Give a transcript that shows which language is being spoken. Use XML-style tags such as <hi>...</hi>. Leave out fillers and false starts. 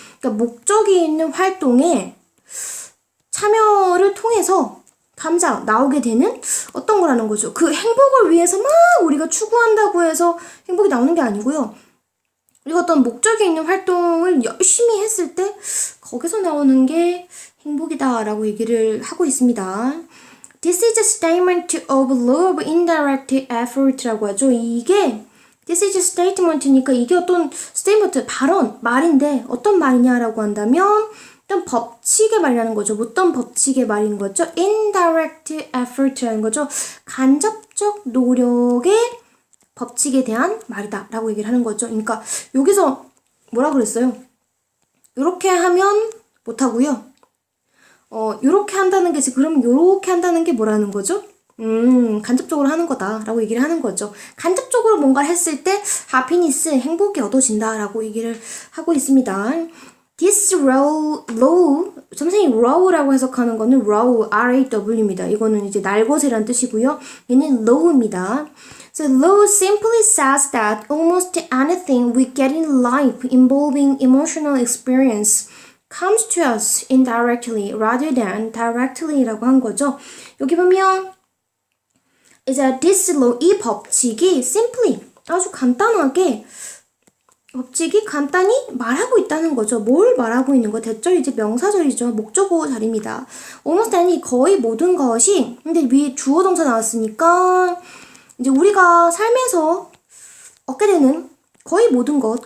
<ko>그러니까 목적이 있는 활동에 참여를 통해서</ko> <en>comes out</en> <ko>나오게 되는 어떤 거라는 거죠. 그 행복을 위해서 막 우리가 추구한다고 해서 행복이 나오는 게 아니고요. 우리가 어떤 목적이 있는 활동을 열심히 했을 때 거기서 나오는 게 행복이다라고 얘기를 하고 있습니다.</ko> <en>This is a statement of law of indirect effort</en> <ko>라고 하죠.</ko> <en>This is a statement</en> <ko>니까 이게 어떤 statement, 발언, 말인데 어떤 말이냐라고 한다면 어떤 법칙의 말이라는 거죠. 어떤 법칙의 말인 거죠?</ko> <en>Indirect effort</en> <ko>라는 거죠. 간접적 노력의 법칙에 대한 말이다 라고 얘기를 하는 거죠. 그러니까 여기서 뭐라 그랬어요? 이렇게 하면 못하고요. 요렇게 한다는 게 그럼 요렇게 한다는 게 뭐라는 거죠? 간접적으로 하는 거다 라고 얘기를 하는 거죠. 간접적으로 뭔가를 했을 때 happiness, 행복이 얻어진다 라고 얘기를 하고 있습니다.</ko> <en>This law,</en> <ko>선생님이 law라고 해석하는 거는 law, R-A-W입니다. 이거는 이제 날것이란 뜻이고요. 얘는 law입니다.</ko> <en>So law simply says that almost anything we get in life involving emotional experience comes to us indirectly rather than directly</en> <ko>라고 한 거죠. 여기 보면 이제</ko> <en>this law,</en> <ko>이 법칙이 simply 아주 간단하게 법칙이 간단히 말하고 있다는 거죠. 뭘 말하고 있는 거? 대절 이제 명사절이죠. 목적어 자리입니다.</ko> <en>almost any</en> <ko>거의 모든 것이 근데 위에 주어 동사 나왔으니까 이제 우리가 삶에서 얻게 되는 거의 모든 것.</ko>